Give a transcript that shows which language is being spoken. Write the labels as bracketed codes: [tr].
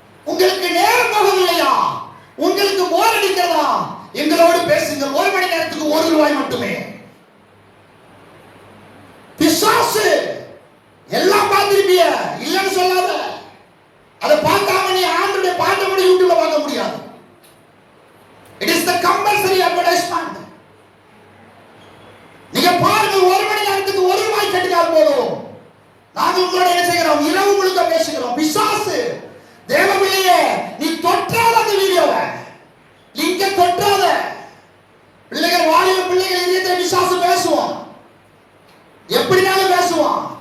[ta] உங்களுக்கு நேரம் போகவில்லையா? உங்களுக்கு போர் அடிக்கிறதா? எங்களோடு பேசுங்க. 1 மணி நேரத்துக்கு 1 ரூபாய் மட்டுமே. பிசாசு எல்லாம் பார்த்திருப்பிய, இல்லைன்னு சொல்லாத. அதை பார்க்காம நீ ஆண்டவருடைய பாட்டை கூட யூடியூப்ல பார்க்க முடியாது. [en] It is the compulsory advertisement. [ta] நீங்க பாருங்க, 1 மணி நேரத்துக்கு 1 ரூபாய் கட்டினால் போதும். நாங்கள் உங்களோட என்ன செய்கிறோம்? இரவு முழுக்க பேசுகிறோம். பிசாசு, தேவபிள்ளையே, நீ தொற்றாத அந்த வீடியோவை, லிங்க தொற்றாத. பிள்ளைகள், வாலிப பிள்ளைகள் இதயத்துல பிசாசு பேசுவான், எப்படினாலும் பேசுவான்.